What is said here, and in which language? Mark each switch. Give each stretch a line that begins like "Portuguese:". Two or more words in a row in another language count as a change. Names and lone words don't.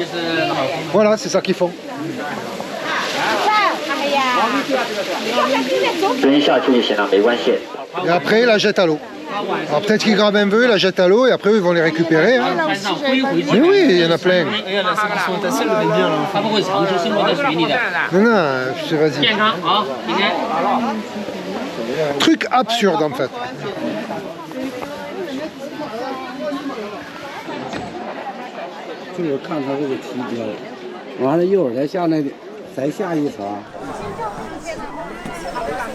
French: Voilà, c'est ça qu'ils font. Et après, ils la jettent à l'eau. Alors peut-être qu'ils gravent un peu, ils la jettent à l'eau et après ils vont les récupérer. Hein. Mais oui, il y en a plein. Non, non, vas-y. Truc absurde en fait.
Chinese: 就是看它这个体标，完了一会儿再下那再下一层。